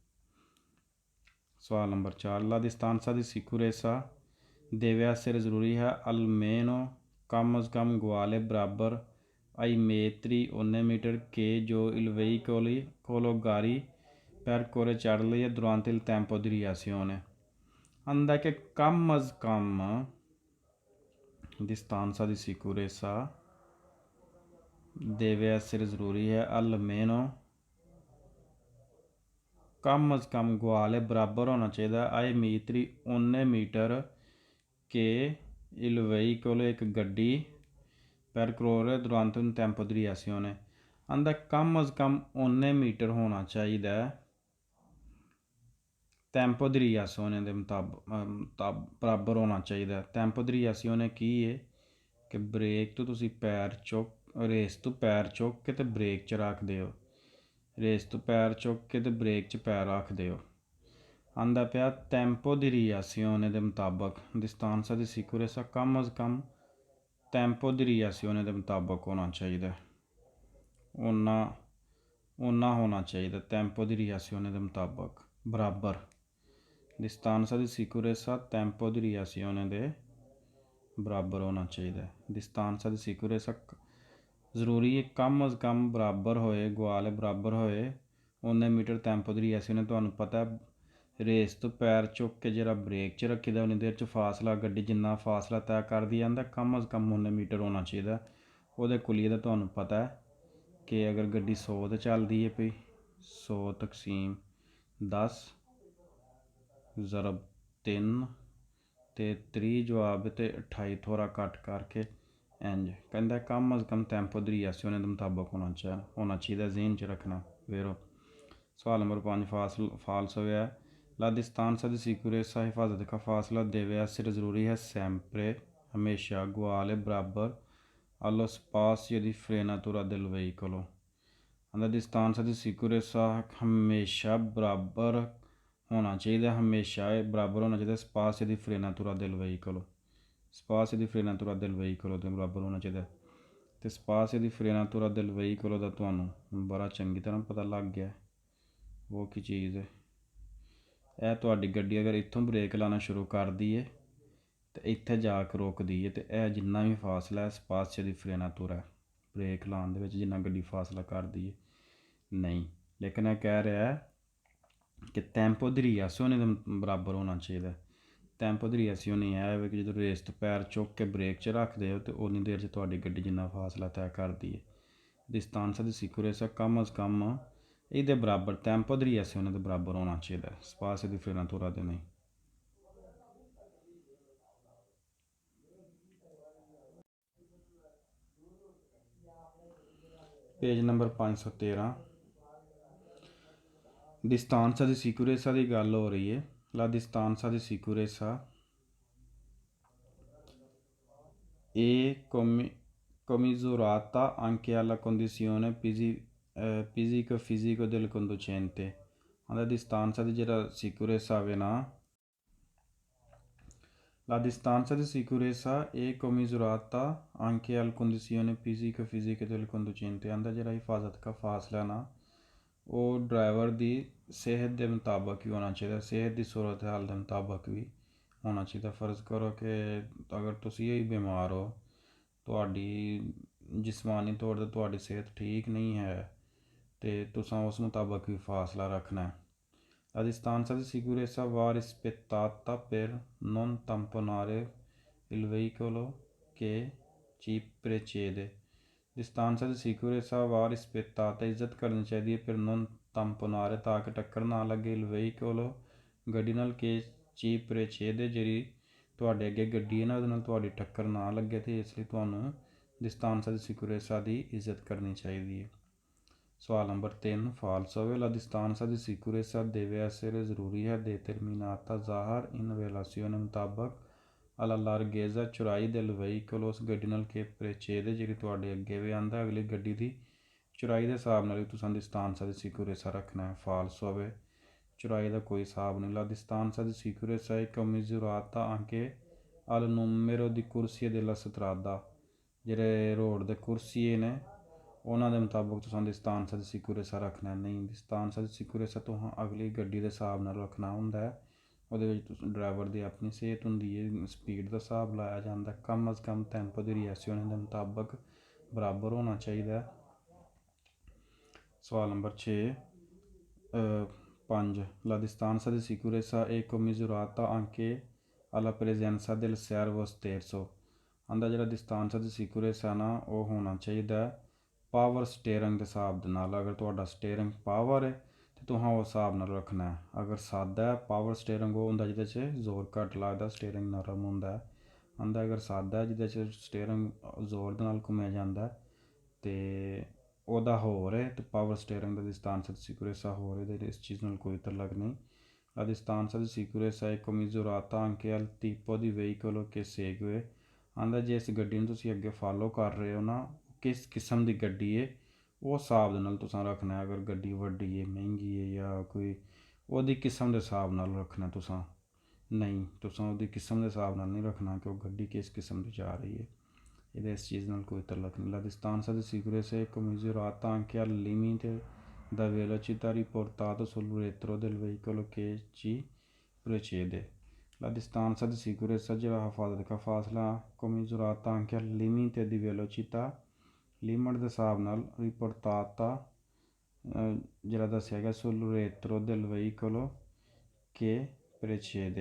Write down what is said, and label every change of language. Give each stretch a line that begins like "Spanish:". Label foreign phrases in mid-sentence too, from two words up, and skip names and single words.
Punjabi: ਸਵਾਲ ਨੰਬਰ 4,
Italian: la distanza di sicurezza deve essere
Punjabi: ਜ਼ਰੂਰੀ ਹੈ
Italian: almeno,
Punjabi: ਕਮ ਅਜ਼ ਕਮ ਗੁਆਲੇ ਬਰਾਬਰ,
Italian: ai metri,
Punjabi: ਉਨੇ ਮੀਟਰ ਕੇ ਜੋ
Italian: il veicolo गाड़ी percorre
Punjabi: ਚੱਲ ਰਹੀ
Italian: durante il tempo di reazione।
Punjabi: ਆਂਦਾ ਕਿ ਕਮ ਅਜ਼ ਕਮ
Italian: distanza di sicurezza deve essere
Punjabi: ਜ਼ਰੂਰੀ ਹੈ almeno, ਕਮ ਅਜ਼ ਕਮ ਗੁਆਲੇ ਬਰਾਬਰ ਹੋਣਾ ਚਾਹੀਦਾ,
Italian: ai metri,
Punjabi: ਉਨੇ ਮੀਟਰ ਕੇ
Italian: il veicolo,
Punjabi: ਇੱਕ ਗੱਡੀ,
Italian: percorre durante un tempo di reazione,
Punjabi: ਆਂਦਾ ਕਮ ਅਜ਼ ਕਮ ਉਨੇ ਮੀਟਰ ਹੋਣਾ ਚਾਹੀਦਾ
Italian: tempo di reazione
Punjabi: ਦੇ ਬਰਾਬਰ ਹੋਣਾ ਚਾਹੀਦਾ।
Italian: tempo di reazione
Punjabi: ਕੀ ਹੈ ਕਿ ਬ੍ਰੇਕ ਤੋਂ ਤੁਸੀਂ ਪੈਰ ਚੁੱਕ ਰੇਸ ਤੋਂ ਪੈਰ ਚੁੱਕ ਕੇ ਤੇ ਬ੍ਰੇਕ 'ਚ ਰੱਖਦੇ ਹੋ, ਰੇਸ ਤੋਂ ਪੈਰ ਚੁੱਕ ਕੇ ਤੇ ਬ੍ਰੇਕ 'ਚ ਪੈਰ ਰੱਖਦੇ ਹੋ। ਆਂਦਾ ਪਿਆ
Italian: tempo di reazione
Punjabi: ਦੇ ਮੁਤਾਬਕ
Italian: distanza di sicurezza
Punjabi: ਕਮ ਅਜ਼ ਕਮ
Italian: tempo di reazione
Punjabi: ਦੇ ਮੁਤਾਬਕ ਹੋਣਾ ਚਾਹੀਦਾ, ਓਨਾ ਹੋਣਾ ਚਾਹੀਦਾ
Italian: tempo di reazione
Punjabi: ਦੇ ਮੁਤਾਬਕ ਬਰਾਬਰ।
Italian: distanza di sicurezza tempo di reazione
Punjabi: ਦੇ ਬਰਾਬਰ ਹੋਣਾ ਚਾਹੀਦਾ।
Italian: distanza di sicurezza
Punjabi: ਜ਼ਰੂਰੀ ਹੈ ਕਮ ਅਜ਼ ਕਮ ਬਰਾਬਰ ਹੋਏ, ਗੁਆਲੇ ਬਰਾਬਰ ਹੋਏ ਉਨੇ ਮੀਟਰ
Italian: tempo di reazione।
Punjabi: ਤੁਹਾਨੂੰ ਪਤਾ ਰੇਸ ਤੋਂ ਪੈਰ ਚੁੱਕ ਕੇ ਜਿਹੜਾ ਬ੍ਰੇਕ 'ਚ ਰੱਖੀਦਾ ਉਨੀ ਦੇਰ 'ਚ ਫਾਸਲਾ ਗੱਡੀ ਜਿੰਨਾ ਫਾਸਲਾ ਤੈਅ ਕਰਦੀ ਜਾਂਦਾ ਕਮ ਅਜ਼ ਕਮ ਉਨੇ ਮੀਟਰ ਹੋਣਾ ਚਾਹੀਦਾ। ਉਹਦੇ ਕੁਲੀਏ ਦਾ ਤੁਹਾਨੂੰ ਪਤਾ ਕਿ ਅਗਰ ਗੱਡੀ 100 'ਤੇ ਚੱਲਦੀ ਹੈ ਪਈ 100 ਤਕਸੀਮ 10 ਜ਼ਰਬ 3 ਅਤੇ 30 ਜਵਾਬ ਅਤੇ 28 ਥੋੜ੍ਹਾ ਘੱਟ ਕਰਕੇ ਇੰਝ ਕਹਿੰਦਾ ਕਮ ਅਜ਼ ਕਮ
Italian: tempo di reazione
Punjabi: ਦੇ ਮੁਤਾਬਕ ਹੋਣਾ ਚਾਹੀਦਾ, ਜ਼ਹਨ 'ਚ ਰੱਖਣਾ। ਵੇਰੋ ਸਵਾਲ ਨੰਬਰ 5 ਫਾਲਸ ਹੋਇਆ। ਲਾ distanza di sicurezza ਹਿਫਾਜ਼ਤ ਦਾ ਫਾਸਲਾ deve essere ਜ਼ਰੂਰੀ ਹੈ sempre ਹਮੇਸ਼ਾ ਗੁਆਲੇ ਬਰਾਬਰ allo spazio di frenatura del veicolo। ਆਂਦਾ
Italian: distanza di sicurezza
Punjabi: ਹਮੇਸ਼ਾ ਬਰਾਬਰ ਹੋਣਾ ਚਾਹੀਦਾ, ਹਮੇਸ਼ਾ ਬਰਾਬਰ ਹੋਣਾ ਚਾਹੀਦਾ
Italian: spazio di frenatura del veicolo, spazio di frenatura del veicolo
Punjabi: ਦੇ ਬਰਾਬਰ ਹੋਣਾ ਚਾਹੀਦਾ। ਅਤੇ
Italian: spazio di frenatura del veicolo
Punjabi: ਦਾ ਤੁਹਾਨੂੰ ਬੜਾ ਚੰਗੀ ਤਰ੍ਹਾਂ ਪਤਾ ਲੱਗ ਗਿਆ ਉਹ ਕੀ ਚੀਜ਼ ਹੈ। ਇਹ ਤੁਹਾਡੀ ਗੱਡੀ ਅਗਰ ਇੱਥੋਂ ਬ੍ਰੇਕ ਲਾਉਣਾ ਸ਼ੁਰੂ ਕਰਦੀ ਹੈ ਅਤੇ ਇੱਥੇ ਜਾ ਕੇ ਰੁਕਦੀ ਹੈ ਅਤੇ ਇਹ ਜਿੰਨਾ ਵੀ ਫਾਸਲਾ ਹੈ
Italian: spazio di frenatura
Punjabi: ਹੈ, ਬ੍ਰੇਕ ਲਾਉਣ ਦੇ ਵਿੱਚ ਜਿੰਨਾ ਗੱਡੀ ਫਾਸਲਾ ਕਰਦੀ ਹੈ ਨਹੀਂ। ਲੇਕਿਨ ਇਹ ਕਹਿ ਰਿਹਾ ਹੈ ਕਿ
Italian: tempo di reazione
Punjabi: ਦੇ ਬਰਾਬਰ ਹੋਣਾ ਚਾਹੀਦਾ।
Italian: tempo di reazione
Punjabi: ਇਹ ਹੈ ਕਿ ਜਦੋਂ ਰੇਸ ਤੋਂ ਪੈਰ ਚੁੱਕ ਕੇ ਬ੍ਰੇਕ 'ਚ ਰੱਖਦੇ ਹੋ ਅਤੇ ਉਨੀ ਦੇਰ 'ਚ ਤੁਹਾਡੀ ਗੱਡੀ ਜਿੰਨਾ ਫਾਸਲਾ ਤੈਅ ਕਰਦੀ ਹੈ।
Italian: distanza di sicurezza
Punjabi: ਕਮ ਅਜ਼ ਕਮ ਇਹਦੇ ਬਰਾਬਰ
Italian: tempo di reazione
Punjabi: ਦੇ ਬਰਾਬਰ ਹੋਣਾ ਚਾਹੀਦਾ,
Italian: spazio di frenatura
Punjabi: ਦੇ ਨਹੀਂ। ਪੇਜ ਨੰਬਰ 513
Italian: distanza di sicurezza
Punjabi: ਦੀ ਗੱਲ ਹੋ ਰਹੀ ਹੈ।
Italian: la distanza di sicurezza è commisurata anche alla condizione fisico del conducente।
Punjabi: ਆਂਦਾ distanza ਦੀ ਜਿਹੜਾ sicurezza ਹੋਵੇ ਨਾ,
Italian: la distanza di sicurezza è commisurata anche alla condizione fisica del conducente।
Punjabi: ਆਂਦਾ ਜਿਹੜਾ ਹਿਫਾਜ਼ਤ ਦਾ ਫਾਸਲਾ ਨਾ ਉਹ ਡਰਾਈਵਰ ਦੀ ਸਿਹਤ ਦੇ ਮੁਤਾਬਕ ਵੀ ਹੋਣਾ ਚਾਹੀਦਾ, ਸਿਹਤ ਦੀ ਸੂਰਤ ਹਾਲ ਦੇ ਮੁਤਾਬਕ ਵੀ ਹੋਣਾ ਚਾਹੀਦਾ। ਫਰਜ਼ ਕਰੋ ਕਿ ਅਗਰ ਤੁਸੀਂ ਹੀ ਬਿਮਾਰ ਹੋ, ਤੁਹਾਡੀ ਜਿਸਮਾਨੀ ਤੌਰ 'ਤੇ ਤੁਹਾਡੀ ਸਿਹਤ ਠੀਕ ਨਹੀਂ ਹੈ ਅਤੇ ਤੁਸੀਂ ਉਸ ਮੁਤਾਬਕ ਵੀ ਫਾਸਲਾ ਰੱਖਣਾ ਹੈ।
Italian: La distanza di sicurezza va rispettata per non tamponare il veicolo che ci precede। distanza di sicurezza va rispettata
Punjabi: ਇੱਜ਼ਤ ਕਰਨੀ ਚਾਹੀਦੀ ਹੈ
Italian: per non tamponare
Punjabi: ਤਾਂ ਕਿ ਟੱਕਰ ਨਾ ਲੱਗੇ
Italian: il veicolo
Punjabi: ਗੱਡੀ ਨਾਲ
Italian: che ci precede
Punjabi: ਜਿਹੜੀ ਤੁਹਾਡੇ ਅੱਗੇ ਗੱਡੀ ਹੈ ਨਾ ਉਹਦੇ ਨਾਲ ਤੁਹਾਡੀ ਟੱਕਰ ਨਾ ਲੱਗੇ ਅਤੇ ਇਸ ਲਈ ਤੁਹਾਨੂੰ
Italian: distanza di sicurezza
Punjabi: ਦੀ ਇੱਜ਼ਤ ਕਰਨੀ ਚਾਹੀਦੀ ਹੈ। ਸਵਾਲ ਨੰਬਰ 3 ਫਾਲਸ ਹੋਵੇ।
Italian: la distanza di sicurezza deve essere
Punjabi: ਜ਼ਰੂਰੀ ਹੈ determinata ਜ਼ਾਹਰ
Italian: in relazione
Punjabi: ਮੁਤਾਬਕ
Italian: alla larghezza
Punjabi: ਚੌੜਾਈ
Italian: del veicolo
Punjabi: ਉਸ ਗੱਡੀ ਨਾਲ
Italian: che precede
Punjabi: ਜਿਹੜੀ ਤੁਹਾਡੇ ਅੱਗੇ ਵੀ ਆਉਂਦਾ ਅਗਲੀ ਗੱਡੀ ਦੀ ਚੌੜਾਈ ਦੇ ਹਿਸਾਬ ਨਾਲ ਵੀ ਤੁਸੀਂ
Italian: distanza di sicurezza
Punjabi: ਰੱਖਣਾ ਹੈ। ਫਾਲਸ ਹੋਵੇ ਚੌੜਾਈ ਦਾ ਕੋਈ ਹਿਸਾਬ ਨਹੀਂ।
Italian: la distanza di sicurezza è commisurata anche al numero di corsie della strada।
Punjabi: ਜਿਹੜੇ ਰੋਡ ਦੇ ਕੁਰਸੀਏ ਨੇ ਉਹਨਾਂ ਦੇ ਮੁਤਾਬਕ ਤੁਸੀਂ
Italian: distanza di sicurezza
Punjabi: ਰੱਖਣਾ ਨਹੀਂ।
Italian: distanza di sicurezza
Punjabi: ਤੁਸੀਂ ਅਗਲੀ ਗੱਡੀ ਦੇ ਹਿਸਾਬ ਨਾਲ ਰੱਖਣਾ ਹੁੰਦਾ ਹੈ। ਉਹਦੇ ਵਿੱਚ ਤੁਸੀਂ ਡਰਾਈਵਰ ਦੀ ਆਪਣੀ ਸਿਹਤ ਹੁੰਦੀ ਹੈ, ਸਪੀਡ ਦਾ ਹਿਸਾਬ ਲਾਇਆ ਜਾਂਦਾ। ਕਮ ਅਜ਼ ਕਮ
Italian: tempo di reazione
Punjabi: ਦੇ ਮੁਤਾਬਕ ਬਰਾਬਰ ਹੋਣਾ ਚਾਹੀਦਾ। ਸਵਾਲ ਨੰਬਰ
Italian: 5 la distanza di sicurezza è commisurata anche alla presenza del servo sterzo।
Punjabi: ਆਂਦਾ ਜਿਹੜਾ
Italian: distanza di sicurezza
Punjabi: ਨਾ ਉਹ ਹੋਣਾ ਚਾਹੀਦਾ ਪਾਵਰ ਸਟੇਅਰਿੰਗ ਦੇ ਹਿਸਾਬ ਦੇ ਨਾਲ। ਅਗਰ ਤੁਹਾਡਾ ਸਟੇਅਰਿੰਗ ਪਾਵਰ ਹੈ ਅਤੇ ਤੁਸੀਂ ਉਸ ਹਿਸਾਬ ਨਾਲ ਰੱਖਣਾ ਹੈ। ਅਗਰ ਸਾਦਾ ਹੈ ਪਾਵਰ ਸਟੇਅਰਿੰਗ ਉਹ ਹੁੰਦਾ ਜਿਹਦੇ 'ਚ ਜ਼ੋਰ ਘੱਟ ਲੱਗਦਾ, ਸਟੇਅਰਿੰਗ ਨਰਮ ਹੁੰਦਾ। ਆਂਦਾ ਅਗਰ ਸਾਦਾ ਜਿਹਦੇ 'ਚ ਸਟੇਅਰਿੰਗ ਜ਼ੋਰ ਦੇ ਨਾਲ ਘੁੰਮਿਆ ਜਾਂਦਾ ਅਤੇ ਉਹਦਾ ਹੋਰ ਹੈ ਤੇ ਪਾਵਰ ਸਟੀਅਰਿੰਗ ਦਾ
Italian: distanza di sicurezza
Punjabi: ਹੋਰ ਹੈ, ਇਸ ਚੀਜ਼ ਨਾਲ ਕੋਈ ਤਾਲੁਕ ਨਹੀਂ।
Italian: La distanza di sicurezza è commisurata anche al tipo di veicolo che segue।
Punjabi: ਆਂਦਾ ਜੇ ਇਸ ਗੱਡੀ ਨੂੰ ਤੁਸੀਂ ਅੱਗੇ ਫਾਲੋ ਕਰ ਰਹੇ ਹੋ ਨਾ, ਕਿਸ ਕਿਸਮ ਦੀ ਗੱਡੀ ਹੈ ਉਹ ਹਿਸਾਬ ਦੇ ਨਾਲ ਤੁਸੀਂ ਰੱਖਣਾ। ਅਗਰ ਗੱਡੀ ਵੱਡੀ ਹੈ, ਮਹਿੰਗੀ ਹੈ ਜਾਂ ਕੋਈ, ਉਹਦੀ ਕਿਸਮ ਦੇ ਹਿਸਾਬ ਨਾਲ ਰੱਖਣਾ ਤੁਸੀਂ। ਨਹੀਂ, ਤੁਸੀਂ ਉਹਦੀ ਕਿਸਮ ਦੇ ਹਿਸਾਬ ਨਾਲ ਨਹੀਂ ਰੱਖਣਾ ਕਿ ਉਹ ਗੱਡੀ ਕਿਸ ਕਿਸਮ ਦੀ ਜਾ ਰਹੀ ਹੈ, ਇਹਦੇ ਇਸ ਚੀਜ਼ ਨਾਲ ਕੋਈ ਤਾਲੁਕ ਨਹੀਂ।
Italian: La distanza di sicurezza è commisurata anche al limite da velocità riportato sul retro del veicolo che ci precede। La distanza di sicurezza
Punjabi: ਜਿਹੜਾ ਹਿਫਾਜ਼ਤ ਦਾ ਫਾਸਲਾ
Italian: commisurata anche al limite di velocità,
Punjabi: ਲਿਮਟ ਦੇ ਹਿਸਾਬ ਨਾਲ riportata ਜਿਹੜਾ ਦੱਸਿਆ ਗਿਆ
Italian: sul retro del veicolo che precede।